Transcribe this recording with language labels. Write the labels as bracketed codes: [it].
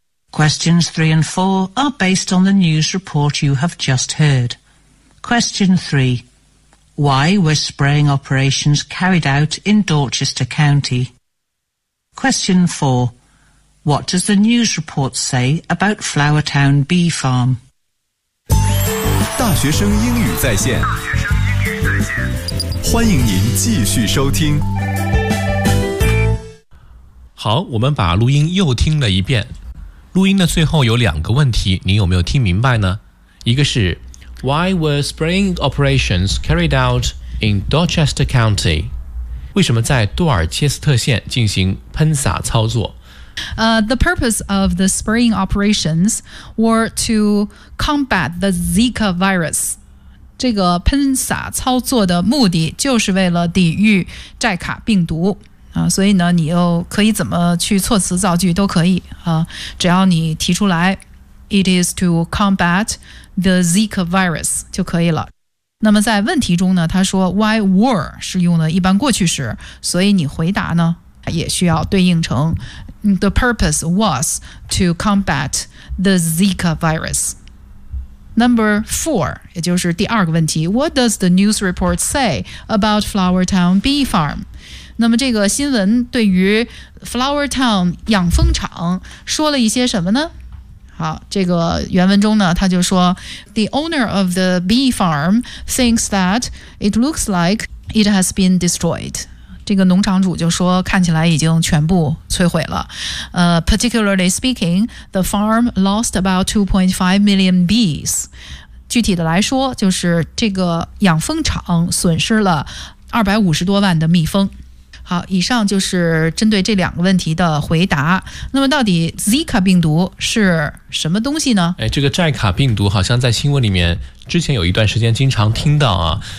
[en] Questions 3 and 4 are based on the news report you have just heard. Question 3. Why were spraying operations carried out in Dorchester County? Question 4. What does the news report say about Flowertown Bee Farm? [zh] 大学生英语在线，欢迎您继续收听。好，我们把录音又听了一遍。录音的最后有两个问题，你有没有听明白呢？一个是 [en] Why were spraying operations carried out in Dorchester County? [zh] 为什么在多尔切斯特县进行喷洒操作？ [en] The purpose of the spraying operations were to combat the Zika virus. [zh] 这个喷洒操作的目的就是为了抵御寨卡病毒。所以呢，你又可以怎么去措辞造句都可以啊，只要你提出来 ， [en] it is to combat the Zika virus [zh] 就可以了。那么在问题中呢，他说 [en] why were [zh] 是用的一般过去时，所以你回答呢也需要对应成 [en] the purpose was to combat the Zika virus。 Number four， [zh] 也就是第二个问题 [en] ，what does the news report say about Flowertown Bee Farm？ [zh] 那么这个新闻对于 Flower Town 养蜂场说了一些什么呢？好，这个原文中呢，他就说 [en] The owner of the bee farm thinks that it looks like it has been destroyed. [zh] 这个农场主就说看起来已经全部摧毁了。 [en] Particularly speaking, the farm lost about 2.5 million bees. [zh] 具体的来说，就是这个养蜂场损失了250多万的蜜蜂。好，以上就是针对这两个问题的回答。那么到底 Zika 病毒是什么东西呢？哎，这个寨卡病毒好像在新闻里面之前有一段时间经常听到啊。